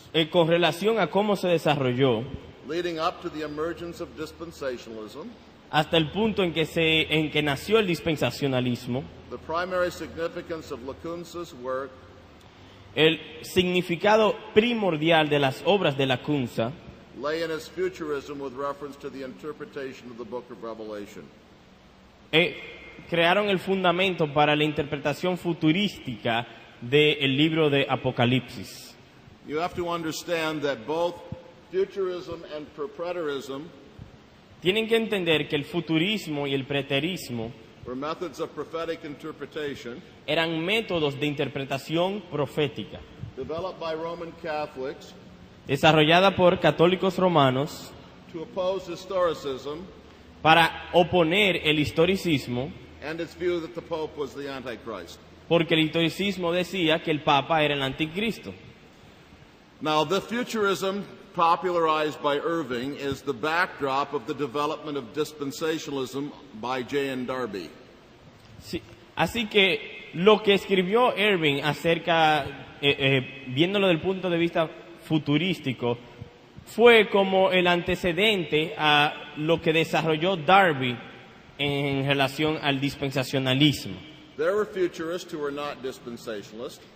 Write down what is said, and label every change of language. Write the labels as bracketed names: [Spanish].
[Spanish] con relación a cómo se desarrolló, [English] leading up to the emergence of dispensationalism, [Spanish] hasta el punto en que nació el dispensacionalismo, [English] the primary significance of Lacunza's work [Spanish] el significado primordial de las obras de Lacunza [English] lay in his futurism with reference to the interpretation of the book of Revelation. [Spanish] Crearon el fundamento para la interpretación futurística del libro de Apocalipsis. [English] You have to understand that both futurism and preterism [Spanish] Tienen que entender que el futurismo y el preterismo [English] were methods of prophetic interpretation [Spanish] eran métodos de interpretación profética, [English] developed by Roman Catholics [Spanish] desarrollada por católicos romanos [English] to oppose historicism [Spanish] para oponer el historicismo, [English] and its view that the Pope was the Antichrist. [Spanish] porque el historicismo decía que el Papa era el anticristo. [English] Now, the futurism popularized by Irving is the backdrop of the development of dispensationalism by J.N. Darby. [Spanish] Sí, así que lo que escribió Irving acerca, viéndolo desde el punto de vista futurístico, fue como el antecedente a lo que desarrolló Darby en relación al dispensacionalismo. [English] There were futurists who were not dispensationalists,